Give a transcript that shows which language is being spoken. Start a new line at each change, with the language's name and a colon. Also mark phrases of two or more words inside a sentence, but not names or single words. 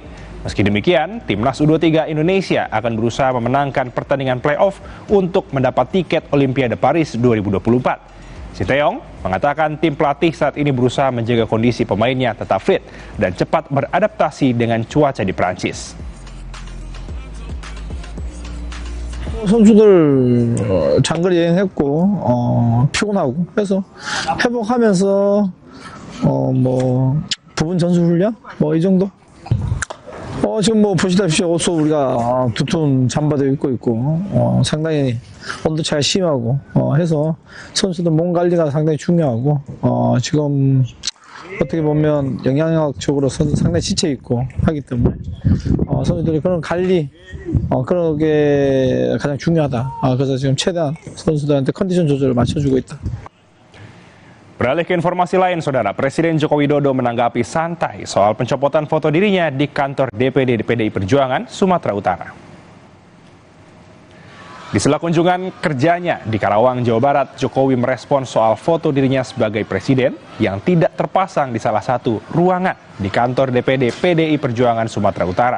Indonesian: Meski demikian, timnas U23 Indonesia akan berusaha memenangkan pertandingan play-off untuk mendapat tiket Olimpiade Paris 2024. Sinteyong mengatakan tim pelatih saat ini berusaha menjaga kondisi pemainnya tetap fit dan cepat beradaptasi dengan cuaca di Prancis.
Korean: 선수들 장거리 여행했고 피곤하고 해서 회복하면서 뭐 부분 전술 훈련 뭐 이 정도. 지금 뭐 보시다시피 옷도 우리가 두툼 잠바도 입고 있고 상당히 온도 차이가 심하고 해서 선수들 몸 관리가 상당히 중요하고 지금 어떻게 보면 영양학적으로 상당히 지쳐 있고 하기 때문에 선수들이 그런 관리 그런 게 가장 중요하다. 그래서 지금 최대한 선수들한테 컨디션 조절을 맞춰주고 있다.
Indonesian: Beralih ke informasi lain, saudara, Presiden Joko Widodo menanggapi santai soal pencopotan foto dirinya di kantor DPD PDI Perjuangan, Sumatera Utara. Di sela kunjungan kerjanya di Karawang, Jawa Barat, Jokowi merespon soal foto dirinya sebagai presiden yang tidak terpasang di salah satu ruangan di kantor DPD PDI Perjuangan Sumatera Utara.